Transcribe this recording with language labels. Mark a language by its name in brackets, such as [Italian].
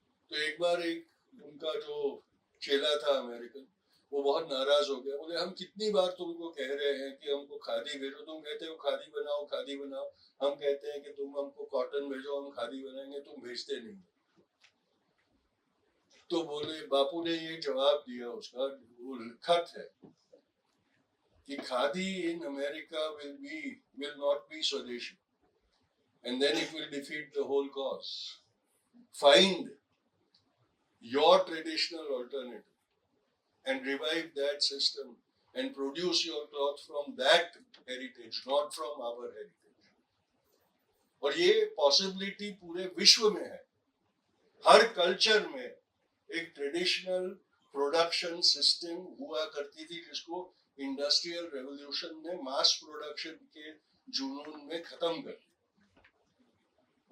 [Hindi] तो एक बार एक उनका जो चेला था अमेरिकन, वो बहुत नाराज हो गया, बोले हम कितनी बार तुमको कह रहे हैं कि हमको खादी भेजो, तुम कहते हो खादी बनाओ खादी बनाओ, हम कहते हैं कि तुम हमको कॉटन भेजो हम खादी बनाएंगे, तुम भेजते नहीं। तो बोले, बापू ने ये जवाब दिया, उसका वो लिखत है कि khadi in America [English] will not be [Hindi] स्वदेशी, [English] and then it will defeat the whole cause. Find your traditional alternative and revive that system and produce your cloth from that heritage, not from our heritage. [Hindi] और ये possibility पूरे विश्व में है। हर culture में एक traditional production system हुआ करती थी जिसको इंडस्ट्रियल रेवोल्यूशन ने मास प्रोडक्शन के जुनून में खत्म कर दिया।